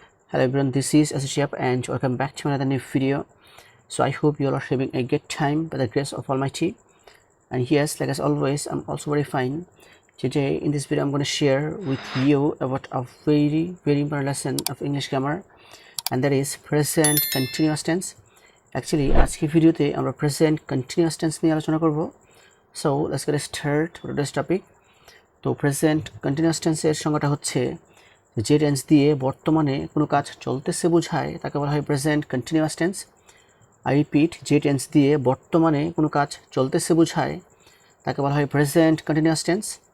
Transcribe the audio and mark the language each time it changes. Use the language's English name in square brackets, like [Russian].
[English] Hello everyone, this is Shihab and welcome back to another new video. So I hope you all are having a good time by the grace of Almighty. And yes, like as always, I'm also very fine. Today in this video I'm going to share with you about a very important lesson of English grammar, and that is present continuous tense. [Bangla] Actually আজকে ভিডিওতে আমরা [English] present continuous tense [Bangla] নিয়ে আলোচনা করব. [English] So let's get started with this topic. [Bangla] তো present continuous tense এর সংজ্ঞাটা হচ্ছে যে টেন্স দিয়ে বর্তমানে কোনো কাজ চলতেছে বোঝায় তাকে বলা হয় present continuous tense. I repeat, যে টেন্স দিয়ে বর্তমানে কোনো কাজ চলতেছে বোঝায় তাকে বলা হয় প্রেজেন্ট কন্টিনিউয়াস টেন্স।